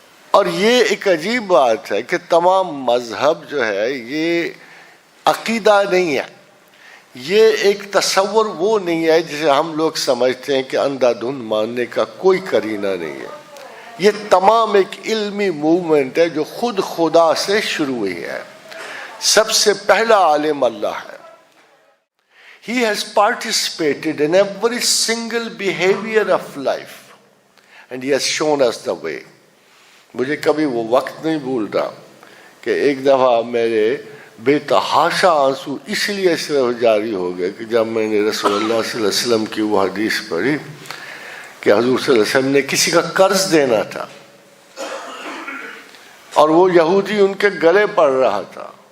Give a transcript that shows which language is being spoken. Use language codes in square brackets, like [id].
[ur] اور یہ ایک عجیب بات ہے کہ تمام مذہب جو ہے یہ عقیدہ نہیں ہے، یہ ایک تصور وہ نہیں ہے جسے ہم لوگ سمجھتے ہیں کہ اندھا دھند ماننے کا کوئی قرینہ نہیں ہے. یہ تمام ایک علمی موومنٹ ہے جو خود خدا سے شروع ہوئی ہے. سب سے پہلا عالم اللہ ہے. [en] He has participated in every single behavior of life and he has shown us the way. [ur] مجھے کبھی وہ وقت نہیں بھولتا کہ ایک دفعہ میرے بے تحاشا آنسو اس لیے صرف جاری ہو گئے کہ جب میں نے رسول اللہ صلی اللہ علیہ وسلم کی وہ حدیث پڑھی کہ حضور صلی اللہ علیہ وسلم نے کسی کا قرض دینا تھا اور وہ یہودی ان کے گلے پڑ رہا تھا.